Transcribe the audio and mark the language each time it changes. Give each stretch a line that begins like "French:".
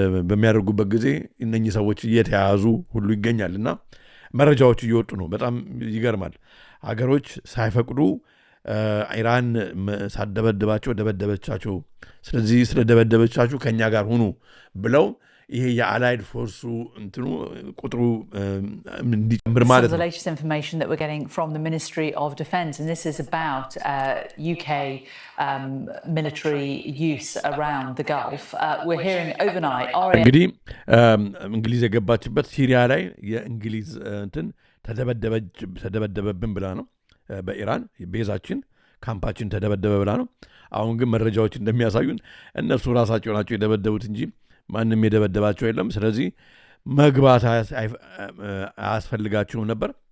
Amharic: በሚያደርጉበት ጊዜ እነኚህ ሰዎች እየተያዙ ሁሉ ይገኛል እና መረጃዎች እየወጡ ነው። በጣም ይገርማል። ሀገሮች ሳይፈቅዱ ኢራን ሳደበደባቸው ደበደበቻቸው። ስለዚህ ስለደበደበቻችሁ ከኛ ጋር ሁኑ ብለው ይሄ የአላይድ ፎርሱ እንትኑ ቁጥሩ እንዲጨምር ማለት ነው።
English: The latest information that we're getting from the Ministry of Defence, and this is about UK military use around the Gulf. We're hearing overnight
Amharic: እንግዲህ እንግሊዝ የገባችበት ሲሪያ ላይ የእንግሊዝ እንትን ተደበደበብን ብላ ነው። በኢራን ቤዛችን ካምፓችን ተደበደበ ብላ ነው። አሁን ግን መረጃዎች እንደሚያሳዩን እነሱ ራሳቸው ናቸው የደበደቡት እንጂ ማንም የደበደባቸው የለም። ስለዚህ መግባት አያስፈልጋቸውም ነበር።